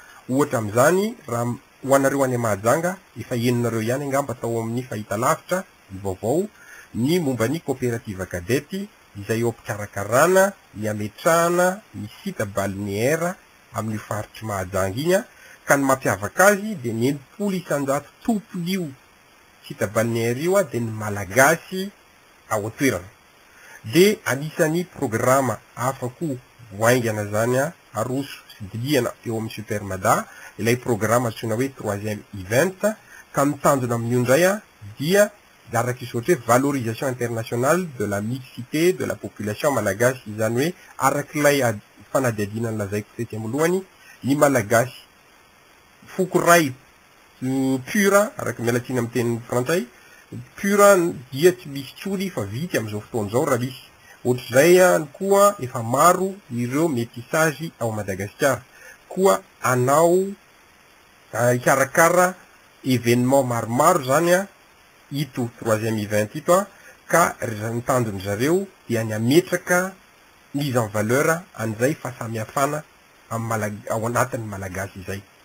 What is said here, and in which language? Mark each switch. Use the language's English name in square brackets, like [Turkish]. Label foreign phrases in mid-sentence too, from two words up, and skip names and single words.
[Malagasy] ohatra am'izany raha ho anareo any Mahajanga efa heninareo ihany angamba atao amin'ny fahita lavitra ny vaovao ny momba ny coopérative kadety izay eo am-pikarakarana ny ametrahana ny [French] site balnéaire [Malagasy] amin'ny faritry Mahajanga iny a, ka ny mampiavaka azy de ny 100 tompon'io [French] site balnéaire [Malagasy] io a de ny malagasy ao an-toerana. De anisany programa afaka voaingana zany a aroso sy diliana eo amin'ny supermada ilay programa antsoina hoe 3e event, ka mitandrina amin'io ndray a dia araka izy ohatra hoe [French] valorisation internationale de la mixité de la population malagasy, [Malagasy] izany hoe arak'ilay fanadihadiana lazaiko tety amin'lohany, ny malagasy foko ray pura araka mialatsiny amin'ny teny frantsay pura dia tsy misy tsony fa vitsy am'izao fotoan'izao raha misy. Ohatr'izay any koa efa maro ireo métissage ao Madagasikara, koa anao ikarakara événement maromaro zany a ito 3e event ito a, ka ny tandrony zareo dia ny ametraka [French] mise en valeur [Malagasy] an'izay fahasamihafana ao anatin'ny malagasy izay.